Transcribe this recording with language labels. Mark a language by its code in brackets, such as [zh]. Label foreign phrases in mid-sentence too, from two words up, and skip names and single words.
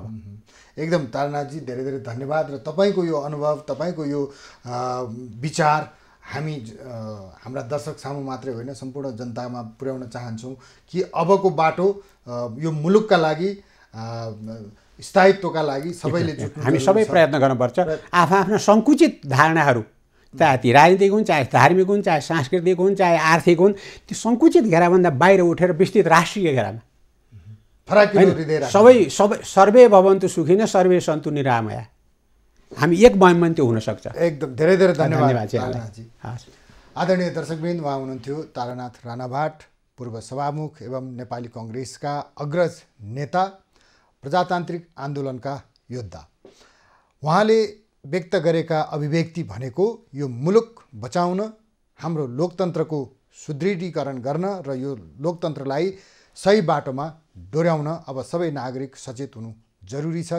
[ne] एकदम तारानाथजी, धेरै धेरै धन्यवाद। र तपाईँको यो अनुभव, तपाईँको यो विचार हामी हाम्रा दर्शक सामु मात्रै होइन सम्पूर्ण जनतामा पुर्याउन चाहन्छौँ कि अबको बाटो यो मुलुकका लागि, स्थायित्वका लागि सबैले जुट्नु, हामी सबै प्रयत्न गर्नुपर्छ। आफ्ना सङ्कुचित धारणाहरू, चाहे ती राजनीतिक हुन्, चाहे धार्मिक हुन्, चाहे सांस्कृतिक हुन्, चाहे आर्थिक हुन्, त्यो सङ्कुचित घेराभन्दा बाहिर उठेर विस्तृत राष्ट्रिय घेरामा सबै [sa] सर्वे भवन्तु सुखिन सर्वे सन्तु निरामया, [ne] हामी एक भयौँ भने त्यो हुनसक्छ। एकदम धेरै धेरै धन्यवाद तारानाथजी। आदरणीय दर्शकवृन्द, उहाँ हुनुहुन्थ्यो तारानाथ राणाभाट, पूर्व सभामुख एवं नेपाली कङ्ग्रेसका अग्रज नेता, प्रजातान्त्रिक आन्दोलनका योद्धा। उहाँले व्यक्त गरेका अभिव्यक्ति भनेको यो मुलुक बचाउन, हाम्रो लोकतन्त्रको सुदृढीकरण गर्न र यो लोकतन्त्रलाई सही बाटोमा डोर्याउन अब सबै नागरिक सचेत हुनु जरुरी छ।